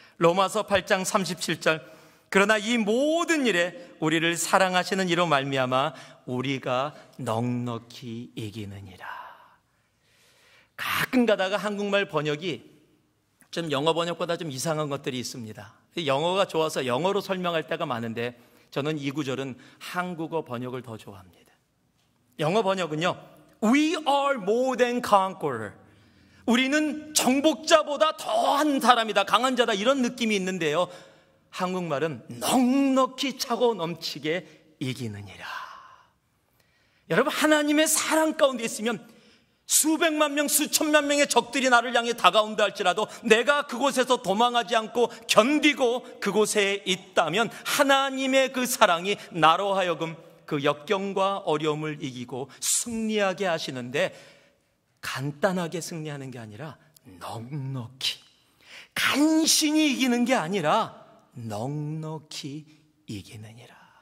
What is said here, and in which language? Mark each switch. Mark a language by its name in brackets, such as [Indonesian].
[Korean] 로마서 8장 37절. 그러나 이 모든 일에 우리를 사랑하시는 이로 말미암아 우리가 넉넉히 이기느니라. 가끔 가다가 한국말 번역이 좀 영어 번역보다 좀 이상한 것들이 있습니다. 영어가 좋아서 영어로 설명할 때가 많은데 저는 이 구절은 한국어 번역을 더 좋아합니다. 영어 번역은요, [English] We are more than conqueror. [Korean] 우리는 정복자보다 더한 사람이다, 강한 자다, 이런 느낌이 있는데요, 한국말은 넉넉히 차고 넘치게 이기느니라. 여러분, 하나님의 사랑 가운데 있으면 수백만 명, 수천만 명의 적들이 나를 향해 다가온다 할지라도 내가 그곳에서 도망하지 않고 견디고 그곳에 있다면 하나님의 그 사랑이 나로 하여금 그 역경과 어려움을 이기고 승리하게 하시는데, 간단하게 승리하는 게 아니라 넉넉히, 간신히 이기는 게 아니라 넉넉히 이기느니라.